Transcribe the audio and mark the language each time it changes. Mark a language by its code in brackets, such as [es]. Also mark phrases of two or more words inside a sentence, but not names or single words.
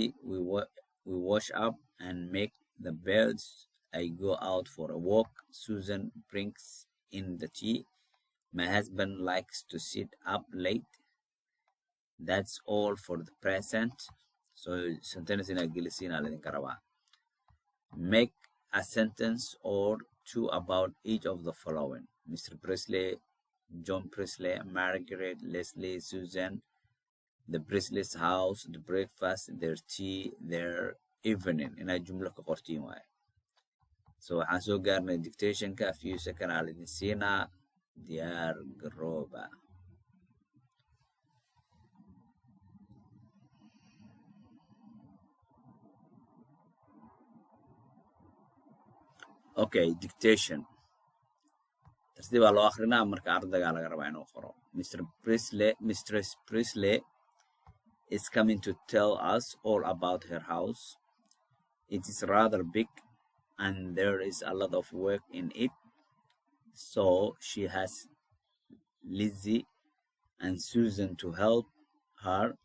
[en] We wash up and make the beds. I go out for a walk. Susan brings in the tea. My husband likes to sit up late. That's all for the present. So sentence in English [so] la idin karabaa. [en] Make a sentence or two about each of the following. Mr. Brisley, John Brisley, Margaret, Leslie, Susan, the Brisley's house, the breakfast, their tea, their evening. [so] Ina jumla ka qortiin waaye. So waxaan soo gaarnay dictationka. [en] A few seconds [so] aan idin siinaa. Diyaar garooba. [en] Okay, dictation. [so] Tartiib baa loo akhrinaa marka ardayga laga rabaa inuu qoro. [en] Mistress Brisley is coming to tell us all about her house. It is rather big and there is a lot of work in it. So she has Lizzie and Susan to help her.